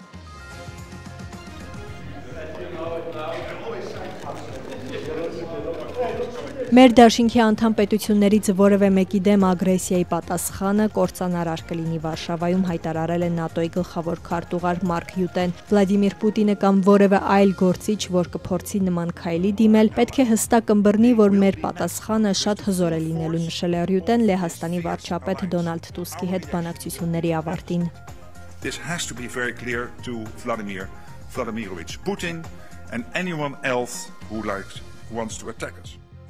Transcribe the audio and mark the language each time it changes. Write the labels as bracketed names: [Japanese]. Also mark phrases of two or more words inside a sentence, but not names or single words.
[Armenian] Մեր դաշինքի անդամ պետություններից որևէ մեկի դեմ ագրեսիայի պատասխանը կործանարար կլինի, Վարշավայում հայտարարել է ՆԱՏՕ-ի գլխավոր քարտուղար Մարկ Յուտեն։ Վլադիմիր Պուտինը կամ որևէ այլ գործիչ, որ կփորձի նման քայլի դիմել, պետք է հստակ ըմբռնի, որ մեր պատասխանը շատ հզոր է լինելու, նշել է Յուտեն Լեհաստանի վարչապետ Դոնալդ Տուսկի հետ բանակցությունների ավարտին։ [English] This has to be very clear to Vladimir Vladimirovich Putin and anyone else who wants to attack us.